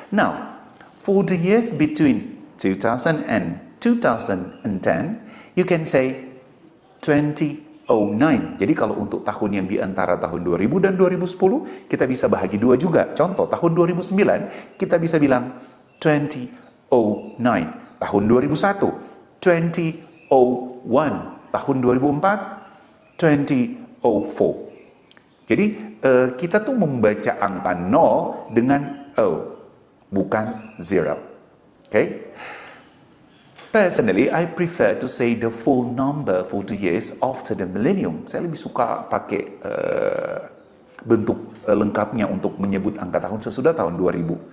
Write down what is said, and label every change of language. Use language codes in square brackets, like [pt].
[en] Now, for the years between 2000 and 2010, you can say 2009. [id] Jadi kalau untuk tahun yang di antara tahun 2000 dan 2010, kita bisa bahagi dua juga. Contoh, tahun 2009, kita bisa bilang 2009. Tahun 2001, 2001. Tahun 2004, 2004. Jadi kita tuh membaca angka 0 dengan O, bukan 0. Okay? [en] Personally, I prefer to say the full number for the years after the millennium. [id] Saya lebih suka pakai bentuk lengkapnya untuk menyebut angka tahun sesudah tahun 2000.